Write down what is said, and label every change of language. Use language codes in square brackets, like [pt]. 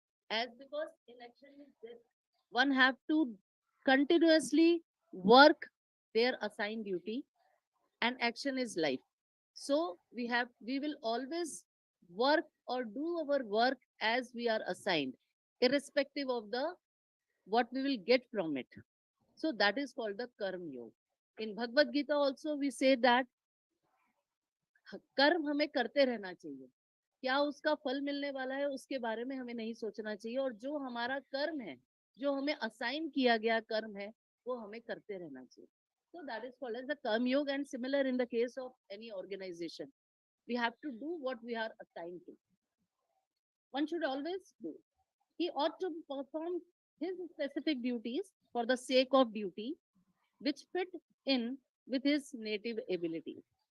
[en] As because inaction is this, one have to continuously work their assigned duty, and action is life. So we will always work or do our work as we are assigned, irrespective of the what we will get from it. So that is called the Karma Yoga. In Bhagavad Gita also we say that [hi] कर्म हमें करते रहना चाहिए, क्या उसका फल मिलने वाला है उसके बारे में हमें नहीं सोचना चाहिए, और जो हमारा कर्म है, जो हमें असाइन किया गया कर्म है, वो हमें करते रहना चाहिए. [en] So that is called as the Karma Yoga, and similar in the case of any organization. We have to do what we are assigned to. One should always do. He ought to perform his specific duties for the sake of duty, which fit in with his native abilities.